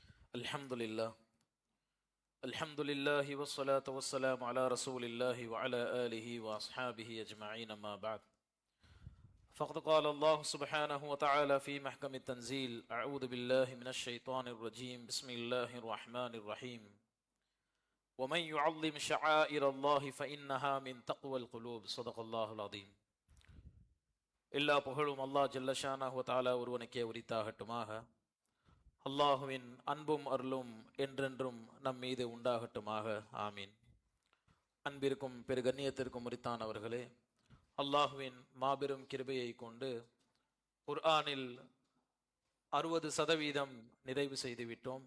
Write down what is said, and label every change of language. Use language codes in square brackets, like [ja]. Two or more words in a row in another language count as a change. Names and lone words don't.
[ar] الحمد لله والصلاة والسلام على رسول الله و على آله و أصحابه أجمعين أما بعد. فقد قال الله سبحانه وتعالى في محكم التنزيل: أعوذ بالله من الشيطان الرجيم بسم الله الرحمن الرحيم ومن يعظم شعائر الله فإنها من تقوى القلوب صدق الله العظيم. [ta] எல்லா புகழும் [ar] الله جل شأنه و تعالى [ta] ஒருவனுக்கே உரித்தாகட்டுமாக. அல்லாஹுவின் அன்பும் அருளும் என்றென்றும் நம் மீது உண்டாகட்டுமாக. ஆமீன். அன்பிற்கும் பெருகண்ணியத்திற்கும் உரித்தானவர்களே, அல்லாஹுவின் மாபெரும் கிருபையை கொண்டு குர்ஆனில் 60% நிறைவு செய்துவிட்டோம்.